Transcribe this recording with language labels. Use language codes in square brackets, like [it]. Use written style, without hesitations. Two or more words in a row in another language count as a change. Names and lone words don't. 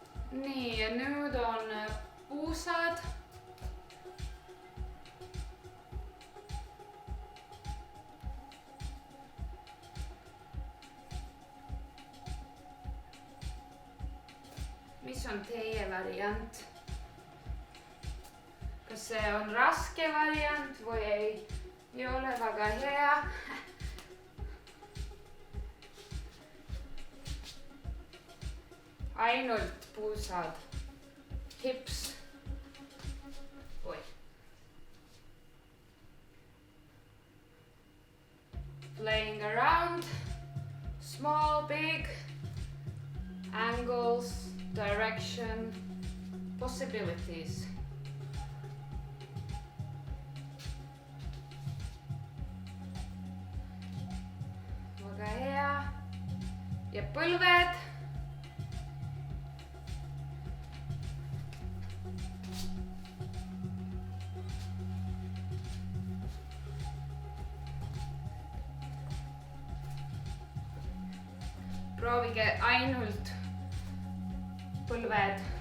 [et] nii, ja nüüd on puusad. Mis on teie variant? Kas see on raske variant või ei ole väga hea? Ainult puusad. [en] Hips. Oi. Playing around. Small, big. Angles. Direction, possibilities. [et] Väga hea. Ja põlved. Proovige ainult põlved.